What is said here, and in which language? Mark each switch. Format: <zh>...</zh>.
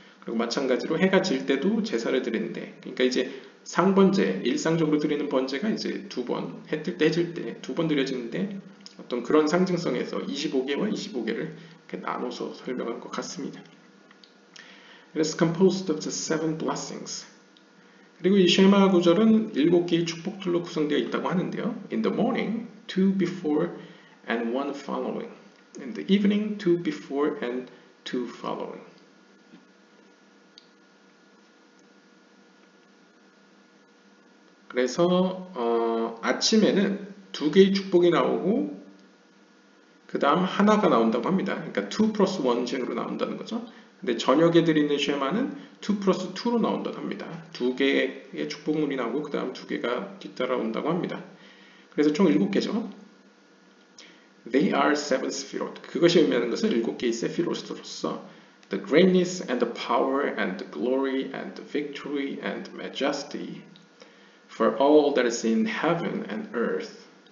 <ko>그리고 마찬가지로 해가 질 때도 제사를 드리는데, 그러니까 이제 상번제, 일상적으로 드리는 번제가 이제 2번, 해 뜰 때, 해질 때 2번 드려지는데 어떤 그런 상징성에서 25개와 25개를 이렇게 나눠서 설명한 것 같습니다.</ko> <en>It is composed of the 7 blessings.</en> <ko>그리고 이 쉐마 구절은 7개의 축복들로 구성되어 있다고 하는데요.</ko> <en>In the morning, 2 before and 1 following. In the evening, 2 before and 2 following.</en> <ko>그래서 아침에는 2개의 축복이 나오고 그 다음 하나가 나온다고 합니다. 그러니까 2 플러스 1쟁으로 나온다는 거죠. 근데 저녁에 드리는 쉐마는 2 플러스 2로 나온다고 합니다. 2개의 축복문이 나오고 그 다음 2개가 뒤따라온다고 합니다. 그래서 총 7개죠.</ko> <en>They are 7 sephirot.</en> <ko>그것이 의미하는 것은 7개의 세피롯으로서</ko> <en>the greatness and the power and the glory and the victory and majesty for all that is in heaven and earth.</en>